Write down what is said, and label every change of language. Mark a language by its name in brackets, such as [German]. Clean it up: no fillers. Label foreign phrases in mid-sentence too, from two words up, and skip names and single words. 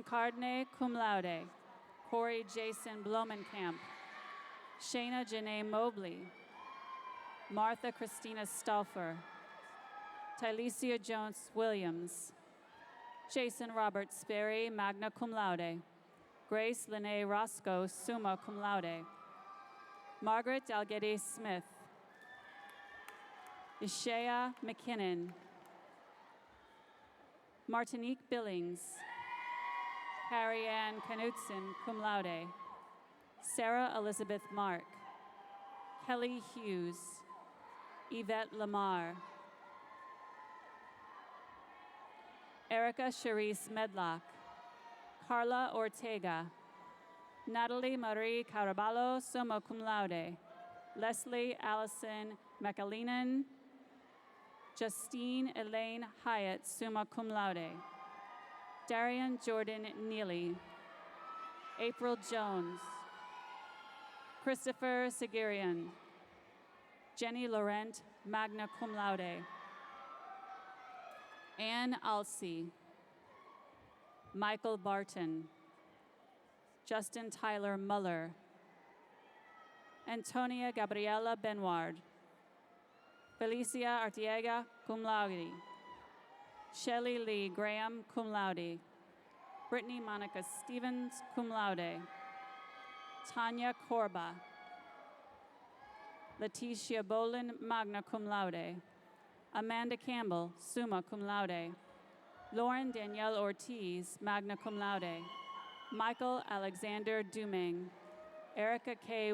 [English] Cardinay, cum laude, Corey Jason Blomenkamp, Shayna Janae Mobley, Martha Christina Stauffer, Tylesia Jones Williams, Jason Robert Sperry, magna cum laude, Grace Lene Roscoe, summa cum laude, Margaret Dalgety Smith, Ishaya McKinnon, Martinique Billings, Carrie Ann Knudsen, cum laude, Sarah Elizabeth Mark, Kelly Hughes, Yvette Lamar, Erica Cherise Medlock, Carla Ortega, Natalie Marie Caraballo, summa cum laude, Leslie Allison McAleenan, Justine Elaine Hyatt, summa cum laude, Darian Jordan Neely, April Jones, Christopher Sigirian, Jenny Laurent, magna cum laude, Anne Alsey, Michael Barton, Justin Tyler Muller, Antonia Gabriela Benward, Felicia Artiega, cum laude, Shelley Lee Graham, cum laude, Brittany Monica Stevens, cum laude, Tanya Korba, Leticia Bolin, magna cum laude, Amanda Campbell, summa cum laude, Lauren Danielle Ortiz, magna cum laude, Michael Alexander Duming, Erica K.